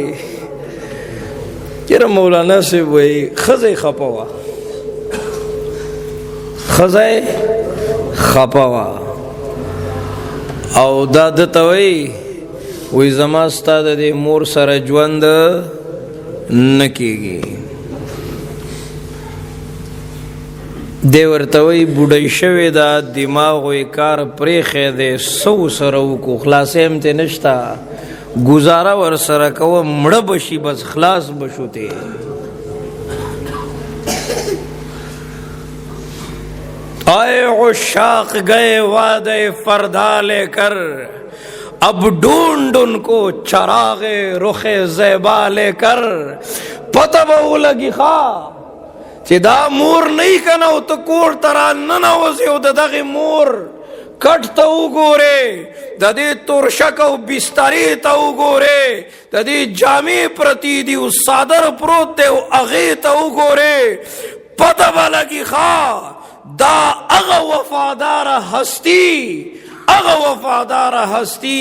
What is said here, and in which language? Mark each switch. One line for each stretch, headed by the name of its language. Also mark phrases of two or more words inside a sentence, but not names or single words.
Pashto: چېرې مولانا صاحب وی ښځه یې خفه وه، ښځه یې خفه وه او دا ده ته وی زما ستا د دې مور سره ژوند نه کېږي. دی ورته وایي بوډۍ شوې ده، دماغ یې کار پرېښی دی، څه ورسره وکړو؟ خلاصۍ هم ترې نشته، ګزاره ورسره کوه، مړه به شي بس خلاص به شو ترې.
Urdu: آئے عشاق گئے وعدے فردا لے کر، اب ڈھونڈ ان کو چراغ رخ زیبا لے کر.
Pashto: پتہ به ولګي ښه چې دا مور نه کنه او ته کور ته راننوځې او د دغې مور کټ ته وګورې، د دې تورشک او بسترې ته وګورې، د دې جامې پرتې دي او صادر پروت دی او هغې ته وګورې، پتہ به لګي ښه دا هغه وفاداره هستی، هغه وفاداره هستی.